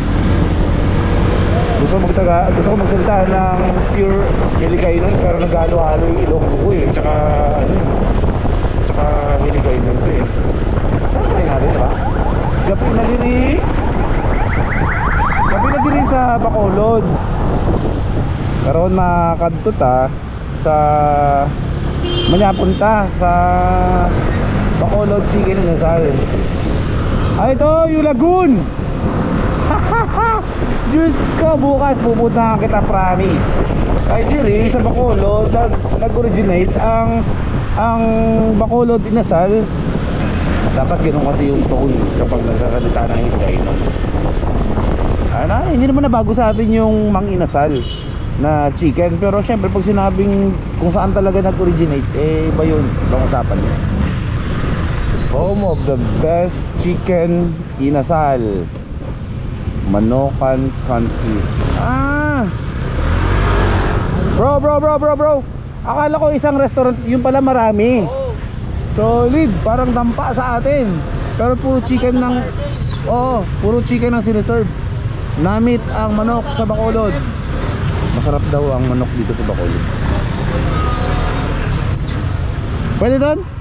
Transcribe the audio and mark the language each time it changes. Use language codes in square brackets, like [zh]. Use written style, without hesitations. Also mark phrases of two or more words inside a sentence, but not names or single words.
[tl] Gusto ko magsalita ng pure Hiligaynon, pero naghalo-halo yung Ilocos ko eh. Tsaka Hiligaynon to eh. Try natin, diba? [hil] Gabi na diri sa Bacolod. Karoon makakadto ta sa manyapunta sa Bacolod Chicken Inasal. [tl] Ay, ito yung Lagoon. Diyos ko, bukas pupuntahan kita, promise. Ay, diri sa Bacolod nag-originate ang Bacolod Inasal. Dapat ganoon kasi yung tone kapag nagsasalita ng Hiligaynon. Hindi naman na bago sa atin yung Mang Inasal na chicken, pero syempre pag sinabing kung saan talaga nag-originate, iba yun, ibang usapan yun. [en] Home of the best chicken inasal, Manokan Country. Bro, [tl] akala ko isang restaurant, yung pala marami. Solid, parang dampa sa atin, pero puro chicken ng puro chicken ang sineserve. [hil] Namit ang manok sa Bacolod. [tl] Masarap daw ang manok dito sa Bacolod. Pwede doon?